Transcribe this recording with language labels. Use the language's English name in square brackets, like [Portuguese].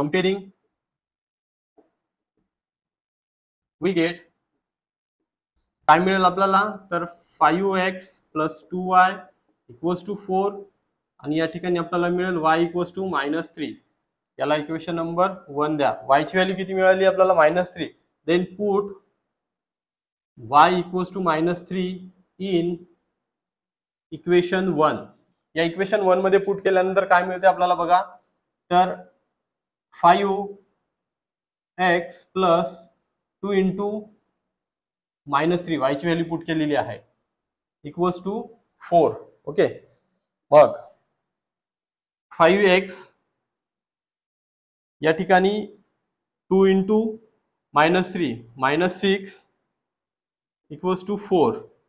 [English] comparing we get [Marathi] काय मिळेल आपल्याला तर 5x plus 2y equals to 4 आणि या ठिकाणी आपल्याला मिळेल y इक्वल्स टू -3. याला इक्वेशन नंबर 1 द्या. y ची व्हॅल्यू किती मिळाली आपल्याला -3. [English] Then put y equals to -3 in equation 1. [Marathi] या इक्वेशन 1 मध्ये पुट केल्यानंतर काय मिळते आपल्याला बघा तर 5x प्लस 2 इंटू -3 y ची व्हॅल्यू पुट केलेली आहे इक्वल्स टू 4. ओके, मग 5x या ठिकाणी 2 इंटू -3 -6 इक्वल्स टू 4.